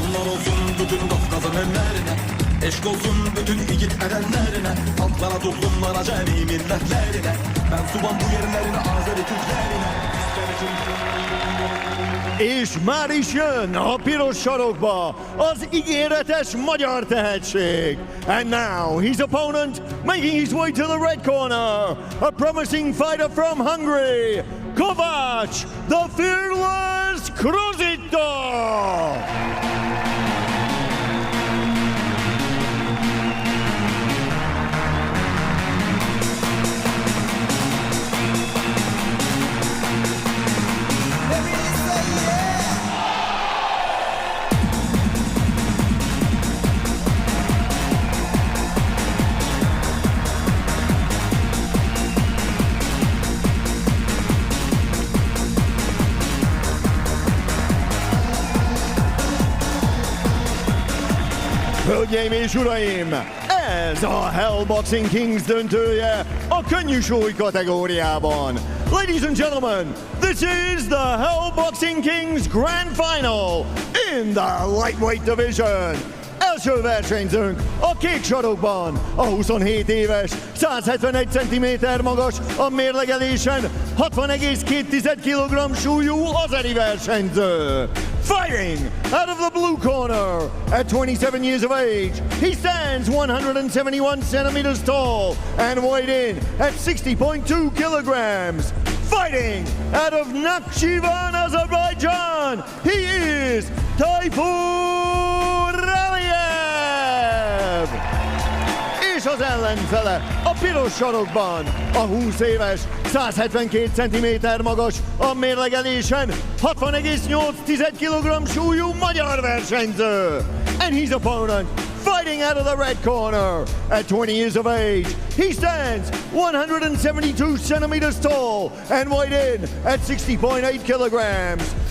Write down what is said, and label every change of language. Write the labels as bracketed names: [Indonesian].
[Turkish] Olsun bütün Kafkas'ın ellerine, eşk olsun bütün yiğit erenlerine, halklara, toplumlara, cemi milletlerine, ben suban bu yerlerine, Azeri Türklerine. [Hungarian] És már is jön a piros sarokba az ígéretes magyar tehetség. [English] And now his opponent making his way to the red corner, a promising fighter from Hungary, Kovács the Fearless Kruzító. [Hungarian] Hölgyeim és uraim, ez a Hell Boxing Kings döntője a könnyű súly kategóriában. [English] Ladies and gentlemen, this is the Hell Boxing Kings Grand Final in the lightweight division. [Hungarian] Első versenyzőnk a kék sarokban, a 27 éves, 171 cm magas, a mérlegelésen 60,2 kg súlyú azeri versenyző. [English] Fighting out of the blue corner, at 27 years of age, he stands 171 centimeters tall and weighed in at 60.2 kilograms. Fighting out of Nakhchivan, Azerbaijan, he is Tayfur Aliyev! [Hungarian] És az ellenfele a piros sarokban, a 20 éves, 172 cm magas, a mérlegelésen 60,8 kg súlyú magyar versenyző. [English] And his opponent, Fighting out of the red corner, at 20 years of age, he stands 172 centimeters tall and weighed in at 60.8 kilograms.